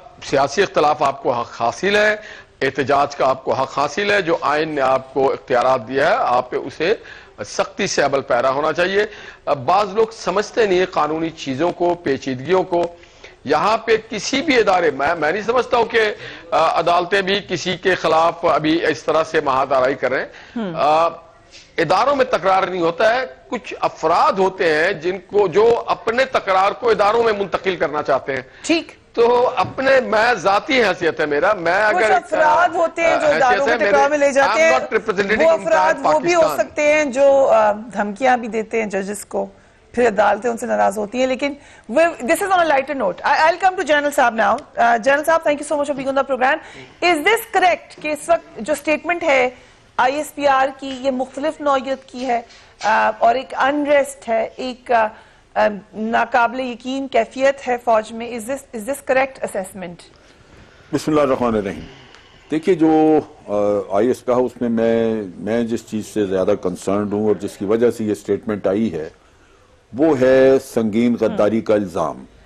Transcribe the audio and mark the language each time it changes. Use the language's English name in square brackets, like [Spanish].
[Urdu] سیاسی اختلاف آپ کو حق حاصل ہے، احتجاج کا آپ کو حق حاصل ہے، جو آئین نے آپ کو اختیارات دیا ہے، آپ پہ اسے سختی سے عمل پیرا ہونا چاہیے۔ بعض لوگ سمجھتے نہیں قانونی چیزوں کو، پیچیدگیوں کو۔ یہاں پہ کسی بھی ادارے، میں نہیں سمجھتا ہوں کہ عدالتیں بھی کسی کے خلاف ابھی اس طرح سے مہادارائی کر رہے ہیں۔ اداروں میں تکرار نہیں ہوتا ہے، کچھ افراد ہوتے ہیں جن کو، جو اپنے تکرار کو اداروں میں منتقل کرنا چاہتے ہیں۔ ٹھیک، تو اپنے، میں ذاتی حیثیت ہے میرا، میں اگر کچھ افراد ہوتے ہیں جو اداروں میں ٹکراؤ میں لے جاتے ہیں، وہ افراد وہ بھی ہو سکتے ہیں جو دھمکیاں بھی دیتے ہیں ججز کو، پھر عدالتیں ان سے ناراض ہوتی ہیں. لیکن [English] this is on a lighter note. I'll come to General Saab now. General Saab, thank you so much for being on the program. Is this correct [Urdu] کہ اس وقت جو statement ہے ISPR کی یہ مختلف نوعیت کی ہے اور ایک unrest ہے, ایک ناقابل یقین کیفیت ہے فوج میں. [English] Is this correct assessment? [Arabic] بسم اللہ الرحمن الرحیم. [Urdu] دیکھیے جو آئی ایس پی ہاؤس میں میں جس چیز سے زیادہ کنسرنڈ ہوں اور جس کی وجہ سے یہ سٹیٹمنٹ آئی ہے وہ ہے سنگین غداری کا الزام.